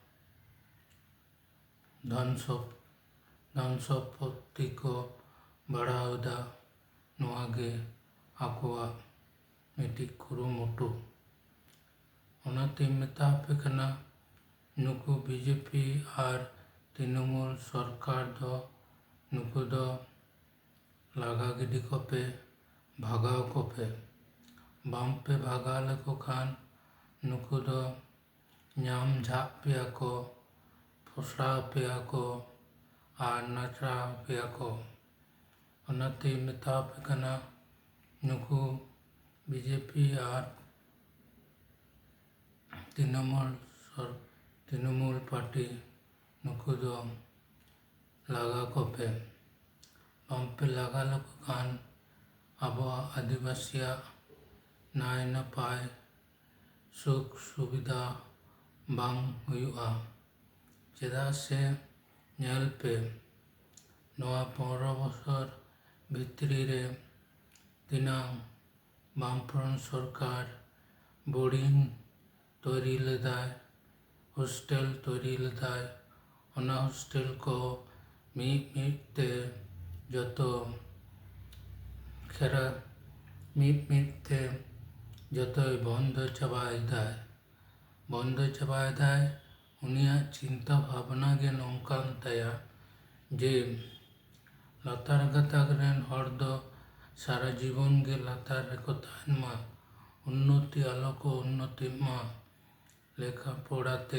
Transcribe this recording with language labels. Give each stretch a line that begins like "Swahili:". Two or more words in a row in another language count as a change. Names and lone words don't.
Santali: ᱫᱷᱚᱱ ᱥᱚᱢᱯᱚᱛᱛᱤ ᱠᱚ ᱵᱟᱲᱦᱟᱣ ᱮᱫᱟ᱾ ᱱᱚᱣᱟ ᱜᱮ ᱟᱠᱚᱣᱟᱜ ᱢᱤᱫᱴᱤᱡ ᱠᱩᱨᱩᱢᱩᱴᱩ᱾ ᱚᱱᱟᱛᱤᱧ ᱢᱮᱛᱟ ᱟᱯᱮ ᱠᱟᱱᱟ, ᱱᱩᱠᱩ বিজেপি আর তৃণমূল সরকার ᱫᱚ ᱱᱩᱠᱩ ᱫᱚ ᱞᱟᱜᱟ ᱜᱤᱰᱤ ᱠᱚᱯᱮ, ᱵᱷᱟᱜᱟᱣ ᱠᱚᱯᱮ᱾ ᱵᱟᱝᱯᱮ ᱵᱷᱟᱜᱟᱣ ᱞᱮᱠᱚ ᱠᱷᱟᱱ ᱱᱩᱠᱩ ᱫᱚ ᱧᱟᱢ ᱡᱷᱟᱜ ᱯᱮᱭᱟ ᱠᱚ, ᱯᱷᱚᱥᱲᱟᱣ ᱯᱮᱭᱟ ᱠᱚ ᱟᱨ ᱱᱟᱪᱟᱣ ᱯᱮᱭᱟ ᱠᱚ᱾ ᱚᱱᱟᱛᱤᱧ ᱢᱮᱛᱟ ᱟᱯᱮ ᱠᱟᱱᱟ, ᱱᱩᱠᱩ বিজেপি আর তৃণমূল পার্টি ᱱᱩᱠᱩ ᱫᱚ ᱞᱟᱜᱟ ᱠᱚᱯᱮ᱾ ᱵᱟᱝᱯᱮ ᱞᱟᱜᱟ ᱞᱮᱠᱚ ᱠᱷᱟᱱ ᱟᱵᱚᱣᱟᱜ ᱟᱹᱫᱤᱵᱟᱹᱥᱤᱭᱟᱜ ᱱᱟᱭ ᱱᱟᱯᱟᱭ ᱥᱩᱠ ᱥᱩᱵᱤᱫᱷᱟ ᱵᱟᱝ ᱦᱩᱭᱩᱜᱼᱟ᱾ ᱪᱮᱫᱟᱜ ᱥᱮ ᱧᱮᱞ ᱯᱮ, ᱱᱚᱣᱟ 15 ᱵᱚᱪᱷᱚᱨ ᱵᱷᱤᱛᱨᱤ ᱨᱮ ᱛᱤᱱᱟᱹᱜ ᱵᱟᱢᱯᱷᱨᱚᱱᱴ ᱥᱚᱨᱠᱟর বোর্ডিং তৈরি লেদায়, হোস্টেল তৈরি লেদায়। ᱚᱱᱟ ᱦᱳᱥᱴᱮᱞ ᱠᱚ ᱢᱤᱫ ᱛᱮ ᱡᱚᱛᱚᱭ ᱵᱚᱱᱫᱚ ᱪᱟᱵᱟᱭᱮᱫᱟᱭ᱾ ᱩᱱᱤᱭᱟᱜ ᱪᱤᱱᱛᱟᱹ ᱵᱷᱟᱵᱽᱱᱟ ᱜᱮ ᱱᱚᱝᱠᱟᱱ ᱛᱟᱭᱟ ᱡᱮ ᱞᱟᱛᱟᱨ ᱜᱟᱛᱟᱠ ᱨᱮᱱ ᱦᱚᱲ ᱫᱚ ᱥᱟᱨᱟ ᱡᱤᱵᱚᱱ ᱜᱮ ᱞᱟᱛᱟᱨ ᱨᱮᱠᱚ ᱛᱟᱦᱮᱱ ᱢᱟ, ᱩন্নতি ᱟᱞᱚ ᱠᱚ ᱩন্নতিᱜ ᱢᱟ, ᱞᱮᱠᱷᱟ ᱯᱚᱲᱟᱛᱮ,